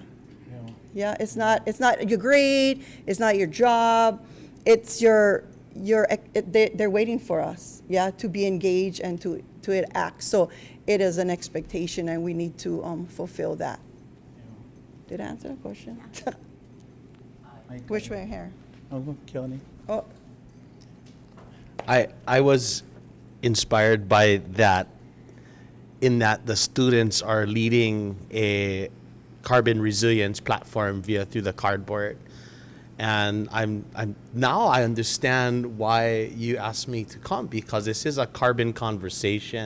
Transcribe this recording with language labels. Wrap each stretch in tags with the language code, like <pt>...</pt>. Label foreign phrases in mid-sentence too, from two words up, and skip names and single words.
<en>Yeah, it's not your grade, it's not your job, it's they're waiting for us, yeah, to be engaged and to act. So it is an expectation and we need to fulfill that. Did I answer the question? Which way here?</en> <mi>Oh, kia ora. Oh,</mi> <en>I was inspired by that, in that the students are leading a carbon resilience platform through the cardboard. And I'm now I understand why you asked me to come, because this is a carbon conversation.</en>